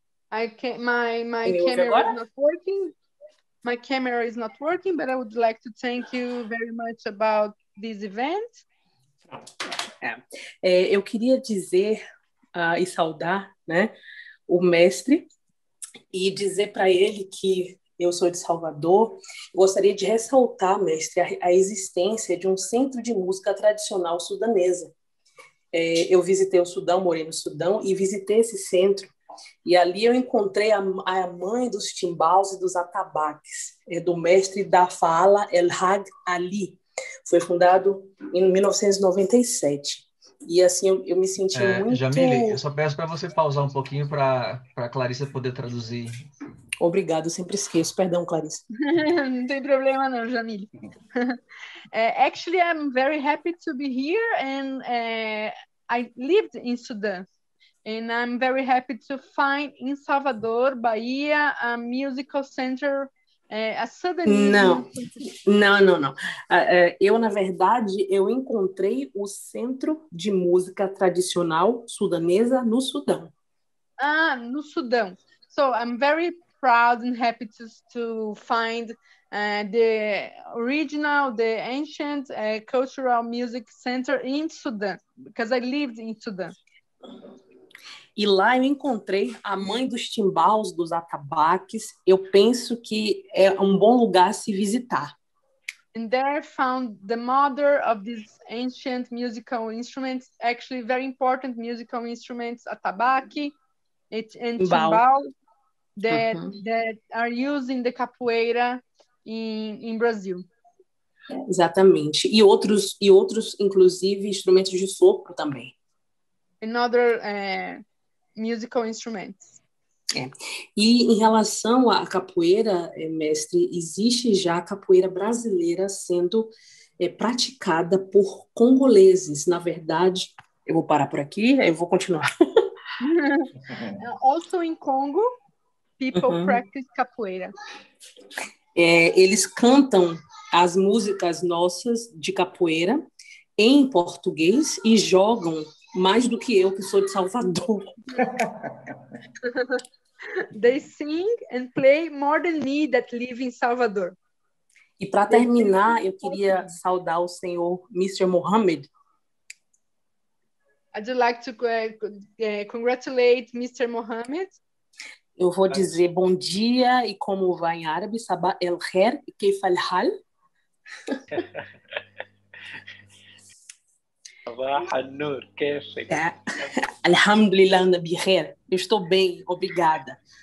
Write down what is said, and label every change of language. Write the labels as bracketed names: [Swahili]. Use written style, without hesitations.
[English] My camera is not working. My camera is not working, but I would like to thank you very much about this event. [Portuguese] Eu queria dizer e saudar, né, o mestre e dizer para ele que eu sou de Salvador. Gostaria de ressaltar, mestre, a existência de um centro de música tradicional sudanesa. Eu visitei o Sudão, morei no Sudão e visitei esse centro. E ali eu encontrei a mãe dos timbales e dos atabaques, do mestre Dafala El Hag Ali. Foi fundado em 1997. E assim, eu me senti muito... Jamile, eu só peço para você pausar um pouquinho para a Clarissa poder traduzir. Obrigado, eu sempre esqueço. Perdão, Clarissa. Não tem problema não, Jamile. [English] Actually, I'm very happy to be here, and I lived in Sudan. And I'm very happy to find in Salvador, Bahia, a musical center, a Sudanese... [Portuguese] Não. Eu, na verdade, eu encontrei o Centro de Música Tradicional Sudanesa no Sudão. No Sudão. [English] So I'm very proud and happy to find the original, the ancient cultural music center in Sudan, because I lived in Sudan. [Portuguese] E lá eu encontrei a mãe dos timbales, dos atabaques. Eu penso que é um bom lugar a se visitar. [English] And there I found the mother of these ancient musical instruments, actually very important musical instruments, atabaque and timbal, that are used in the capoeira in Brazil. [Portuguese] Exatamente. E outros, inclusive, instrumentos de sopro também. [English] And other musical instruments. [Portuguese] E em relação à capoeira, mestre, existe já a capoeira brasileira sendo praticada por congoleses. Na verdade, eu vou parar por aqui, eu vou continuar. [English] Also in Congo, people practice capoeira. [Portuguese] Eles cantam as músicas nossas de capoeira em português e jogam mais do que eu, que sou de Salvador. [English] They sing and play more than me that live in Salvador. [Portuguese] E para terminar, eu queria saudar o senhor Mr. Mohammed. [English] I'd like to congratulate Mr. Mohammed. [Portuguese] Eu vou dizer bom dia e como vai em árabe, [Arabic] sabah el khair, كيف الحال? صباح النور كيفك؟ الحمد لله أنا بخير. [Portuguese] Eu estou bem, obrigada.